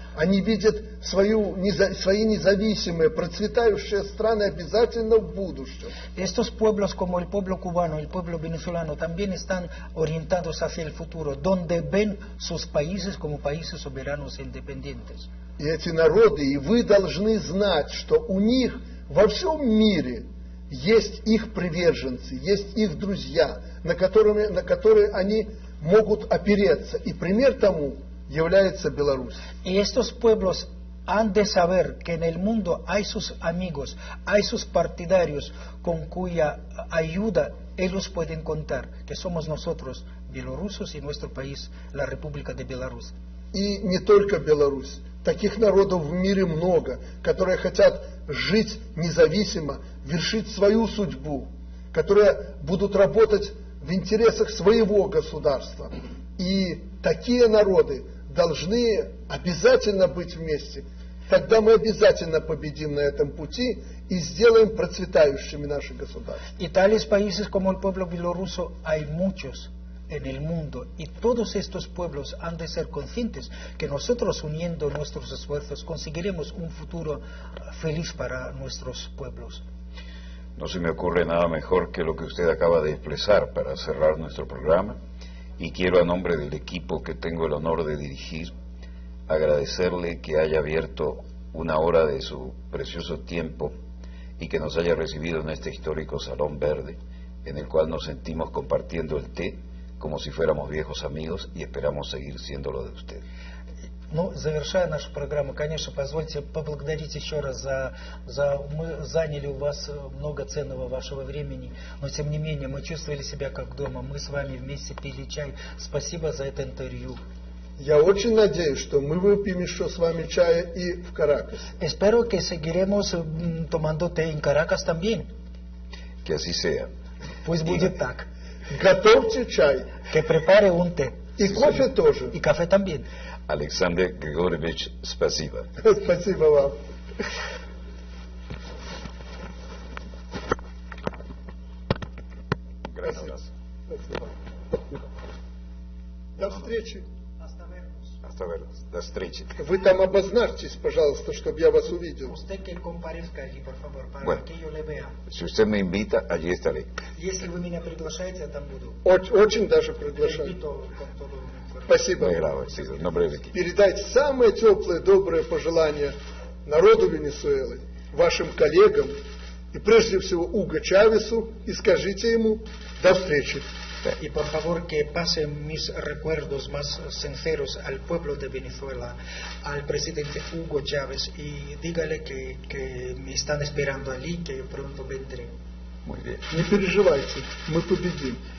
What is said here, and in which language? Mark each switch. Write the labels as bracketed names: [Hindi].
[Russian] Они видят свои независимые, процветающие страны обязательно в будущем. [Spanish] Estos pueblos como el pueblo cubano, el pueblo venezolano, también están orientados hacia el futuro, donde ven sus países como países soberanos e independientes. [Russian] И эти народы, и вы должны знать, что у них во всем мире есть их приверженцы, есть их друзья, на которые они могут опереться. И пример тому является Беларусь. [Spanish] Y estos pueblos han de saber que en el mundo hay sus amigos, hay sus partidarios con cuya ayuda ellos pueden contar, que somos nosotros, bielorrusos, y nuestro país, la República de Беларусь. [Russian] И не только Беларусь. Таких народов в мире много, которые хотят жить независимо, вершить свою судьбу, которые будут работать в интересах своего государства. И такие народы должны обязательно быть вместе. Тогда мы обязательно победим на этом пути и сделаем процветающими наши государства. [Spanish] Y tales países como el pueblo bielorruso hay muchos en el mundo, y todos estos pueblos han de ser conscientes que nosotros, uniendo nuestros esfuerzos, conseguiremos un futuro feliz para nuestros pueblos. No se me ocurre nada mejor que lo que usted acaba de expresar para cerrar nuestro programa, y quiero, a nombre del equipo que tengo el honor de dirigir, agradecerle que haya abierto una hora de su precioso tiempo y que nos haya recibido en este histórico Salón Verde, en el cual nos sentimos compartiendo el té como si fuéramos viejos amigos, y esperamos seguir siéndolo de usted. [Russian] Ну, завершая нашу программу, конечно, позвольте поблагодарить еще раз мы заняли у вас много ценного вашего времени, но тем не менее мы чувствовали себя как дома, мы с вами вместе пили чай. Спасибо за это интервью. Я очень надеюсь, что мы выпьем еще с вами чая и в Каракасе. [Spanish] Espero que seguiremos tomando té en Caracas también. Que así sea. [Russian] Пусть будет так. Готовьте чай. [Spanish] Que prepare un té. [Russian] И кофе тоже. [Spanish] Y café también. [Russian] Alexander Grigorievich, спасибо. Спасибо вам. [Spanish] Gracias. [Russian] Спасибо. До встречи. [Spanish] Hasta verlos. [Russian] До встречи. Вы там обозначьтесь, пожалуйста, чтобы я вас увидел. [Spanish] Usted que comparezca allí, por favor, para Bueno. que yo le vea. Si usted me invita, allí estaré. [Russian] Если вы меня приглашаете, я там буду. Очень даже приглашаю. [Spanish] Repito con todo. [Russian] Спасибо. [Spanish] Muy agradecido. En nombre del equipo. [Russian] Передайте самые теплые, добрые пожелания народу Венесуэлы, вашим коллегам и прежде всего Уго Чавесу, и скажите ему до встречи. [Spanish] Y por favor que pasen mis recuerdos más sinceros al pueblo de Venezuela, al presidente Hugo Chávez, y dígale que me están esperando allí, que pronto vendré. Muy bien. [Russian] Не переживайте, мы победим.